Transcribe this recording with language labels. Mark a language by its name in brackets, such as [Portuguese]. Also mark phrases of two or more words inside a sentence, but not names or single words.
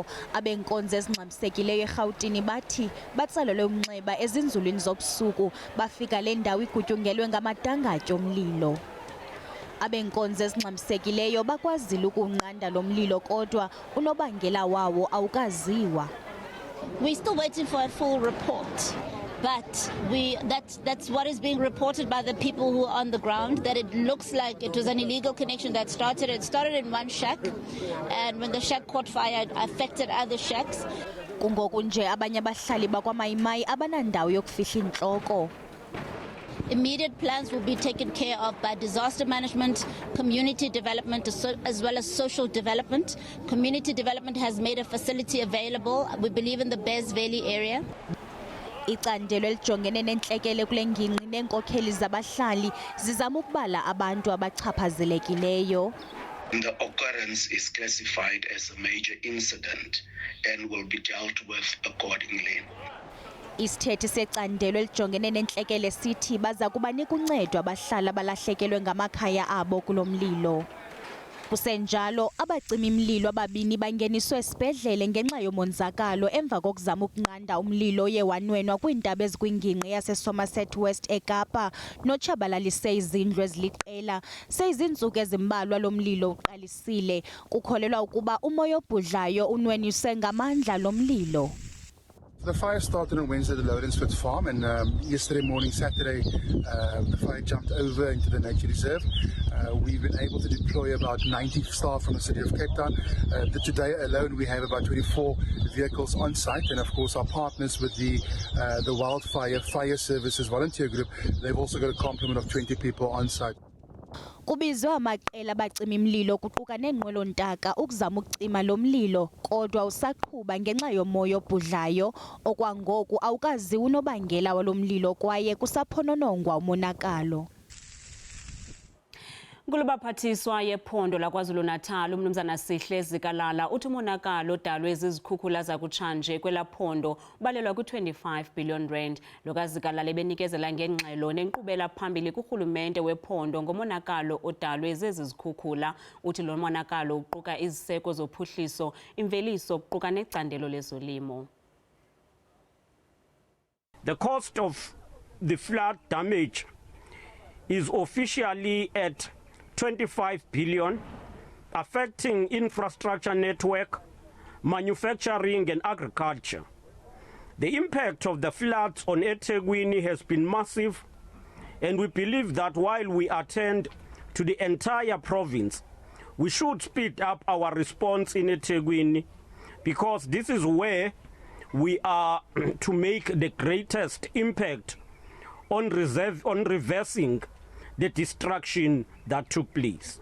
[Xhosa] Abenkonzo ezingxamisekileyo eRhawutini bathi batsalelwe umnxeba ezinzulwini zobusuku bafika le ndawo igutyungelwe ngamadangatye omlilo. Abenkonzo ezingxamisekileyo bakwazile ukunqanda lo mlilo kodwa unobangela wawo awukaziwa. [English] We're still waiting for a full report. But that's what is being reported by the people who are on the ground, that it looks like it was an illegal connection that started. It started in one shack, and when the shack caught fire, it affected other shacks. [Xhosa] Kungoku nje abanye abahlali bakwaMai-Mai abanandawo yokufihla intloko. [English] Immediate plans will be taken care of by disaster management, community development, as well as social development. Community development has made a facility available, we believe, in the Bez Valley area. [Xhosa] Icandelo elijongene nentlekele kule ngingqi neenkokheli zabahlali zizama ukubala abantu abachaphazelekileyo. [English] The occurrence is classified as a major incident and will be dealt with accordingly. [Xhosa] Isithethi secandelo elijongene nentlekele sithi baza kubanika uncedo abahlali abalahlekelwe ngamakhaya abo kulo mlilo. Kusenjalo abacimi mlilo ababini bangeniswe esibhedlele ngenxa yomonzakalo emva kokuzama ukunqanda umlilo oye wanwenwa kwiintaba ezikwingingqi yaseSomerset West eKapa notshabalalise izindlu eziliqela. Seyizinsuku ezimbalwa lo mlilo uqalisile. Kukholelwa ukuba umoya obhudlayo unwenise ngamandla lo mlilo. [English] The fire started on Wednesday at the Lawrenceford farm, and yesterday morning, Saturday, the fire jumped over into the nature reserve. We've been able to deploy about 90 staff from the city of Cape Town. Today alone, we have about 24 vehicles on site, and of course, our partners with the Wildfire Fire Services Volunteer Group, they've also got a complement of 20 people on site. [Xhosa] Kubizwa amaqela abacima mlilo kuquka neenqwelontaka ukuzama ukucima lo mlilo kodwa usaqhuba ngenxa yomoya obhudlayo okwangoku awukaziwa unobangela walo mlilo kwaye kusaphononongwa umonakalo. Ngulubaphathiswa yephondo laKwaZulu-Natal uMnumzana Sihle Zikalala uthi umonakalo odalwe zizikhukhula zakutshanje kwelaphondo ubalelwa ku-25 billion rand. Lokazikalala benikezela ngengxelo nenkqubela phambili kurhulumente wephondo ngomonakalo odalwe zezizikhukhula. Uthi lo monakalo uquka iziseko zophuhliso, imveliso kuquka necandelo lezolimo. [English] The cost of the flood damage is officially at 25 billion, affecting infrastructure network, manufacturing and agriculture. The impact of the floods on eThekwini has been massive, and we believe that while we attend to the entire province, we should speed up our response in eThekwini, because this is where we are to make the greatest impact on reversing the destruction that took place.